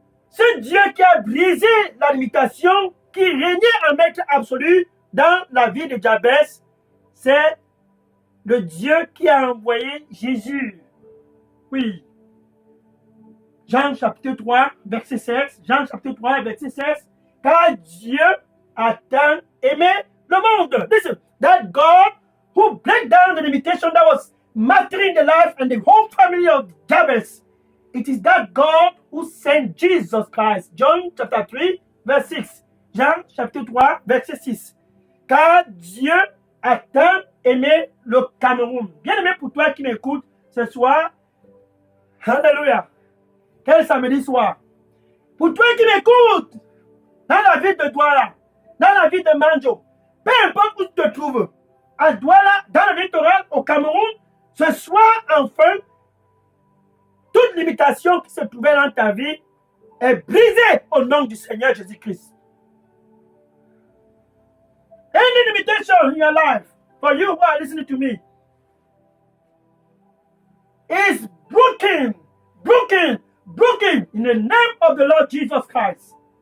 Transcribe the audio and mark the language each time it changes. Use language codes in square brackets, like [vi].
[fr] Ce Dieu qui a brisé la limitation, qui régnait en maître absolu dans la vie de Jabez, c'est le Dieu qui a envoyé Jésus. Oui. Jean chapitre 3, verset 16. Jean chapitre 3, verset 16. Car Dieu a tant aimé le monde. [en] Listen, that God who break down the limitation that was mastering the life and the whole family of Jabez. It is that God who sent Jesus Christ. John chapter 3, verse 6. [fr] Jean chapitre 3, verset 6. Car Dieu a tant aimé le Cameroun. Bien aimé pour toi qui m'écoutes ce soir. Alléluia. Quel samedi soir. Pour toi qui m'écoutes dans la ville de Douala, dans la ville de Manjo, peu importe où tu te trouves, à Douala, dans le littoral, au Cameroun, ce soir, enfin, toute limitation qui se trouvait dans ta vie est brisée au nom du Seigneur Jésus-Christ. [en] Any limitation in your life, for you who are listening to me, is broken in the name of the Lord Jesus Christ.